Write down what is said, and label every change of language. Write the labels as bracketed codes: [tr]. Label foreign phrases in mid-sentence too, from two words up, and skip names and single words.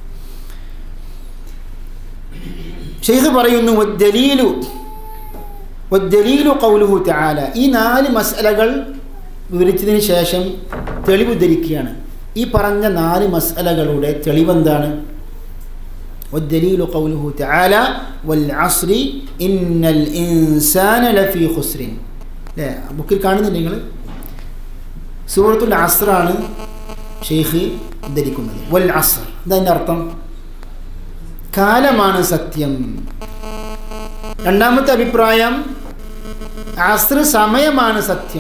[ml] ശൈഖ് പറയുന്നു, [ar] والدليل قوله تعالى. [ml] ഈ 4 മസ്അലകൾ വിവരിച്ചതിന് ശേഷം തെളിവ് ധരിക്കുകയാണ്. ഈ പറഞ്ഞ 4 മസ്അലകളുടെ തെളിവെന്താണ്? [ar] والدليل قوله تعالى والعصر إن الإنسان لفي خسر. [ml] അല്ലേ, ബുക്കിൽ കാണുന്നുണ്ട് നിങ്ങൾ. സൂറത്തുൽ അസ്റാണ് ഷെയ്ഖ് ധരിക്കുന്നത്. [ar] والعصر [ml] ഇതതിൻ്റെ അർത്ഥം കാലമാണ് സത്യം. രണ്ടാമത്തെ അഭിപ്രായം അസ്ർ സമയമാണ് സത്യം.